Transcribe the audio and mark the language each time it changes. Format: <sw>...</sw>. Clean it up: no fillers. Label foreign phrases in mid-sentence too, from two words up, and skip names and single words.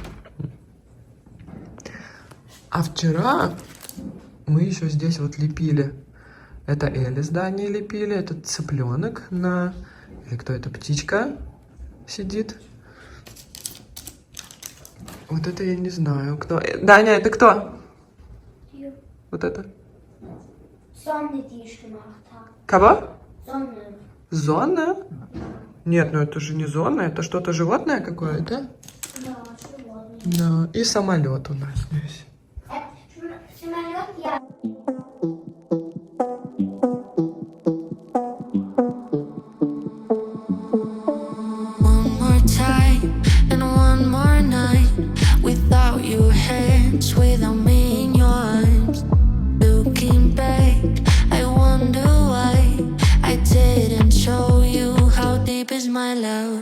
<ru>А вчера мы еще здесь вот лепили. Это Элли с Даней лепили, это цыпленок на... Или кто это, птичка сидит? Вот это я не знаю, кто... Даня, это кто? Вот это?</ru> <de>Sonne, die ich gemacht habe.</de> <ru>Кого?</ru> <de>Sonne.</de> <ru>Зона? Нет, ну это же не зона, это что-то животное какое-то?</ru> <de>Ja, geworden.</de> <ru>Да, и самолет у нас здесь. Самолет, я.</ru> <en>One more time and one more night without your hands, without me in your arms. Looking back, I wonder why I didn't show you how deep is my love.</en>